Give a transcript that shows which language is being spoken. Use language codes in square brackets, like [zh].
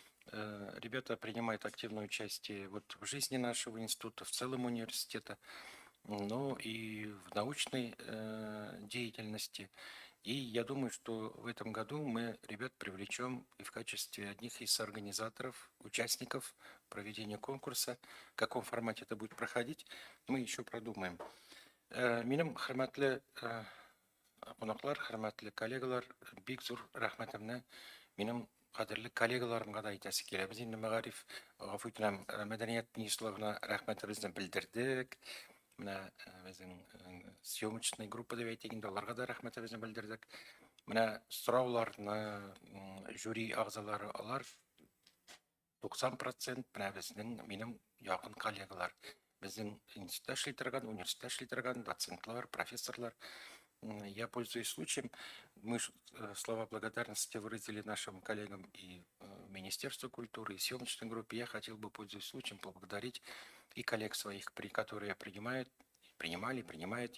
[ru] Ребята принимают активное участие вот в жизни нашего института, в целом университета, но и в научной деятельности. И я думаю, что в этом году мы ребят привлечем и в качестве одних из организаторов, участников проведения конкурса. В каком формате это будет проходить, мы еще продумаем. [tt] Минем хөрмәтле кунаклар, хөрмәтле коллегалар, бик зур рәхмәтемне минем кадерле коллегаларымга да әйтәсе килә. Без инде мәгариф, гафу итәм, мәдәният министрлыгына рәхмәтебезне белдердек. Менә безнең [ru] съемочный группа [tt] дип әйтик инде, аларга да рәхмәтебезне белдердек. Менә сорауларны жюри агзалары алар 90% менә безнең минем якын коллегалар. Безнең институтта эшли торган, университетта эшли торган доцентлар, профессорлар. [ru] Я пользуюсь случаем, мы слова благодарности выразили нашим коллегам и Министерству культуры, и съемочной группе. Я хотел бы, пользуясь случаем, поблагодарить и коллег своих, которые принимают.